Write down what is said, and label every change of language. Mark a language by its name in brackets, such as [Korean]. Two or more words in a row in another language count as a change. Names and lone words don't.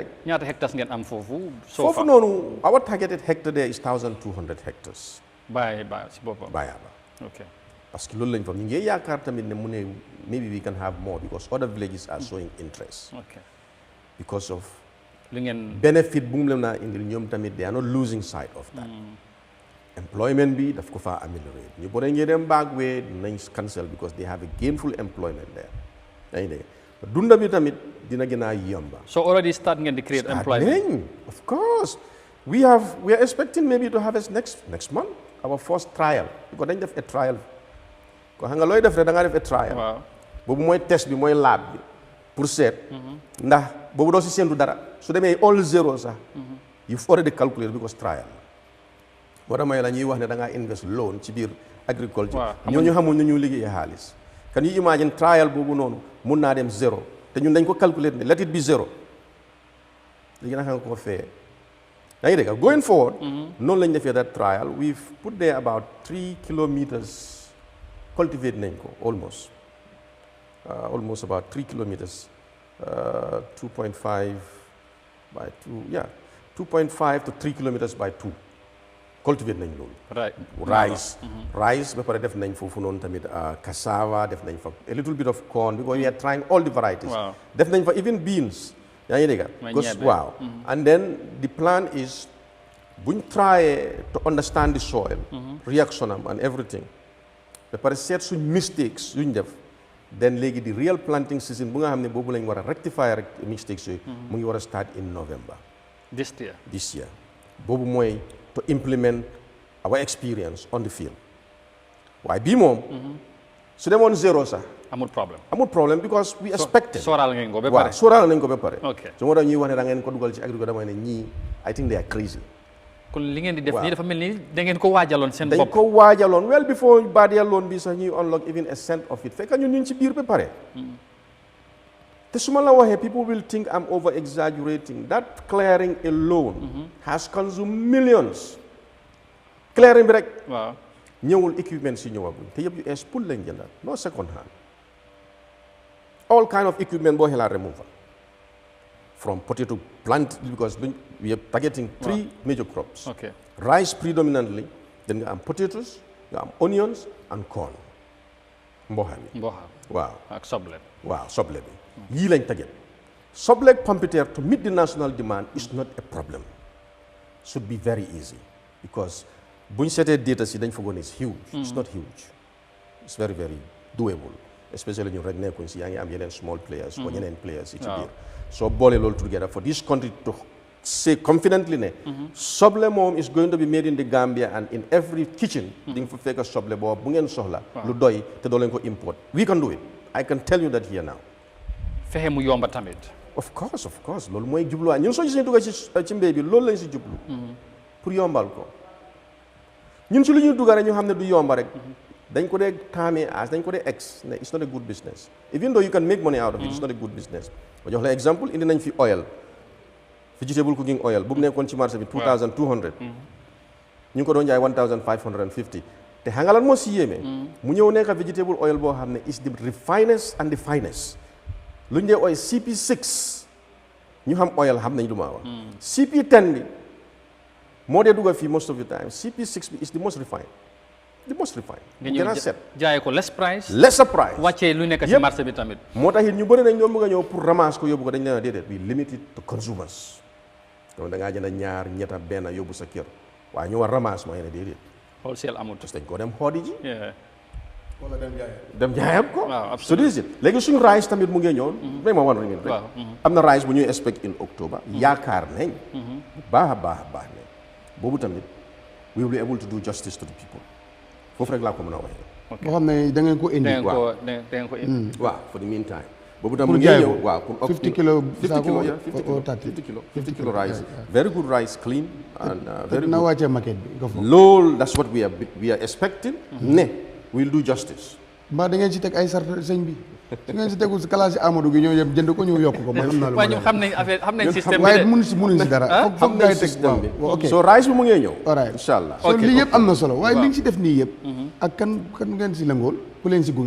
[Wolof] ñaata hectares ngeen am foofu foofu noonu [English] our targeted hectare there is 1,200 hectares [Wolof] bàyyi si boppam bàyyaaba ok [French] parce que [Wolof] loolu lañ fa ñu ngi yaakaar tamit ne mu ne [English] maybe we can have more because other villages are showing interest because of [Wolof] li ngeen benefit bu mu leen naa indil ñoom tamit [English] they are not losing sight of that [Wolof] employment bi daf ko faa améliorer ñu bore ngee dem baagwee nañ cancel [English] because they have a gainful employment there [Wolof] yaa ngi dégg dunda bi tamit dina gën a yomba [English] so already start [Wolof] ngeen di [English] create employment of course we are expecting maybe to harvest next month our first trial because [Wolof] dañ def a trial [English] ko xam nga looy def rek da nga def a trial [Wolof] boobu mooy test bi mooy lab bi pour seet ndax boobu doo si séentu dara su demee [English] all zero [Wolof] sax [English] you've already calculated because trial [Wolof] moo tax may la ñuy wax ne da ngaa [English] invest loan [Wolof] ci biir agriculture ñooñu xamul ñu ñu liggéey xaalis [English] can you imagine trial [Wolof] boobu noonu mun naa dem zero te ñun dañ ko calculate ne [English] let it be zero [Wolof] léegi naka nga ko fee yaa ngi dégg [English] going forward [Wolof] noonu lañ defee [English] that trial we've put there about 3 kilometers cultivate [Wolof] nañ ko [English] almost about 3 kilometers 2.5 by 2 2.5 to 3 kilometers by 2 cultivate [Wolof] nañ loolu [English] rice [Wolof] ba pare def nañ foofu noonu tamit cassava def nañ fa [English] a little bit of corn because we are trying all the varieties [Wolof] def nañ fa [English] even beans [Wolof] yaa ngi dégg waaw [English] and then the plan is [Wolof] buñ [English] try to understand the soil reaction [Wolof] am [English] and everything [Wolof] ba pare seet suñ mistakes yuñ def then léegi di [English] real planting season [Wolof] bu nga xam ne boobu lañ war a rectifier rek mistakes yooyu mu ngi war a [English] start in November this year [Wolof] boobu mooy [English] to implement our experience on the field [Wolof] waaye bii moom su demoon zero sax amul [English] problème because we expected [Wolof] sóoraale nañ ko ba pare sóoraale nañ ko ba pare su moo tax ñuy wax ne da ngeen ko dugal ci agriculture damay ne ñii [English] I think they are crazy [Wolof] ku kon li ngeen di def nii dafa mel ni da ngeen ko waajaloon seen bopp. dañ ko waajaloon [English] well before [Wolof] Badia loan bi sax ñuy unlock even a cent of it fekk ñun ñu ci biir ba pare. te su ma la waxee [English] people will think I'm over exaggerating that clearing alone has consumed millions. [Wolof] clearing bi rek. waaw ñëwul equipment si ñëwaguñ te yëpp yu ees pour lañ jëndal no [English] second hand. all kind of equipment [Wolof] boo xelaat rek mu fa. [English] from potato plant because we are targeting three major crops. Okay. Rice predominantly, then [Wolof] nga am [English] potatoes, [Wolof] nga am [English] onions and corn. [Wolof] Mboha bi. Mboha. Waaw. Ak soble. Waaw, soble bi. Yii lañ target. [English] Soble pompiteer to meet the national demand is not a problem. Should be very easy because [Wolof] buñ seetee data si dañ foogoon [English] is huge. It's not huge. It's very, very doable. Especially [Wolof] ñu rek nekkuñ si yaa ngi am yeneen [English] small players or yeneen players [Wolof] yi ci biir. [English] So [Wolof] boole loolu [English] together for this country to say confidently [Wolof] ne soble moom [English] is going to be made in the Gambia and in every kitchen [Wolof] di nga fa fekk soble boobu bu ngeen soxla lu doy te doo leen ko [English] import. We can do it. I can tell you that here now. [Wolof] fexe mu yomba tamit. Of course loolu mooy jubluwaay ñun soo gisee dugg ci mbéy bi loolu lañ si jublu pour yombal ko ñun si lu ñuy dugg rek ñu xam ne du yomba rek dañ ko dee taamee as dañ ko dee ex ne [English] it's not a good business even though you can make money out of it it's not a good business [Wolof] ma jox la exemple indi nañ fi [English] oil vegetable cooking oil [Wolof] bu mu nekkoon ci marché bi 2200 ñu ngi ko doon jaay 1550 te xam nga lan moo si yéeme mu ñëw nekk [English] vegetable oil [Wolof] boo xam ne [English] is the refinest and the finest [Wolof] lu ñu dee oil CP6 ñu xam oil xam nañ lu ma wax CP10 bi moo dee dugga fii [English] most of the time [Wolof] CP6 bi [English] is the most refined [Wolof] nga ñëw jaayee ko lesser price wàccee lu nekk ci marché bi tamit moo tax it ñu bëri nañ ñoom bëgg a ñëw pour ramasser ko yóbbu ko dañ leen a déedéet [English] we limit it to consumers [Wolof] donc da ngaa jënd ñaar ñetta benn yóbbu sa kër waaye ñu war ramasse mooy ne déedéet wholesale amul dañ ko dem xoodi ji wala dem jaayam ko waaw [English] so this is it [Wolof] léegi suñu rice tamit mu ngi ñëw may ma wan ngeen rek am na rice bu ñuy expect [English] in October [Wolof] yaakaar nañ baax a baax ne boobu tamit [English] we will be able to do justice to the people [Wolof] foofu rek laa ko mën a waxee. boo xam ne da ngeen ko indi. [English] waaw for the meantime. [Wolof] boobu tam mu ngi ñëw waaw pour 50 kilo [English] 50 kilo rice. very good rice clean. and very good [Wolof] na wàccee market bi nga foofu. [English] loolu that's what we are expecting. ne we'll do justice. [Wolof] mbaa da ngeen ci teg ay sart sëñ bi. su ngeen si tegul si classe yi Amadou gi ñëw yëpp jënd ko ñëw yokk ko man am naa lu waaye ñoom xam nañ affaire xam nañ système bi waaye mënuñ si dara foog ngay teg système bi ok so rice bi mu ngee ñëw alright [Arabic] incha allah [Wolof] so lii yëpp am na solo waaye li nga si def nii yëpp ak kan ngeen si lëngool ku leen si gunge